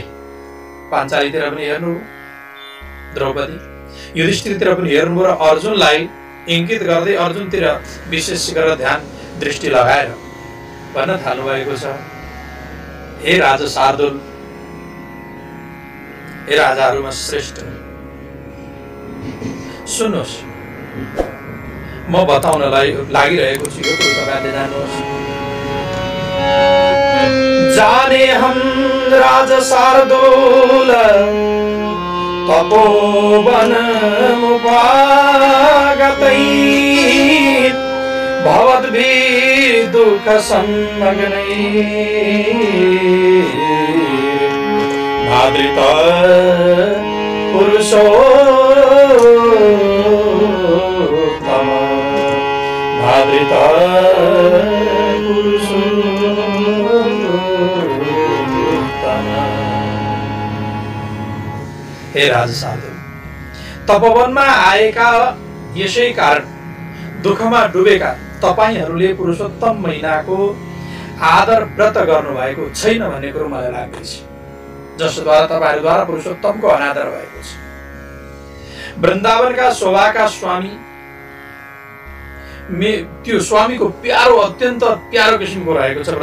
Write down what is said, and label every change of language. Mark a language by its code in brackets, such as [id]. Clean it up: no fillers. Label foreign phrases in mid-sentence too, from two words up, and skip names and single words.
[ne] पाञ्चालीतिर पनि हेर्नु, द्रौपदी युधिष्ठिरतिर पनि हेर्नु र अर्जुनलाई इंगित गर्दै अर्जुनतिर विशेष गरेर ध्यान दृष्टि लगाएर भन्न थाल्नु भएको छ, हे राजा शार्दुल, हे राजाहरूमा श्रेष्ठ, सुन्नुहोस्, म बताउनलाई लागिरहेको छु, यो कुरो तपाईहरुले जान्नुहोस्। [sa] जाने हम राजा शार्दूल तपोवनमुपागतै भवद्भिः दुःख संमग्नै नादृत पुरुषोत्तम नादृत पुरुषोत्तम। [ne] हे राजा शार्दूल, तपोवनमा आएका यसै कारण दुःखमा डुबेका तपाईहरूले पुरुषोत्तम महिनाको आदर व्रत गर्नुभएको छैन भन्ने कुरो मलाई लाग्दैछ, जसद्वारा तपाईहरूद्वारा पुरुषोत्तमको अनादर भएको छ। वृन्दावनका शोभाका स्वामी, त्यो स्वामीको प्यारो अत्यन्त प्यारो किसिमको रहेको छ।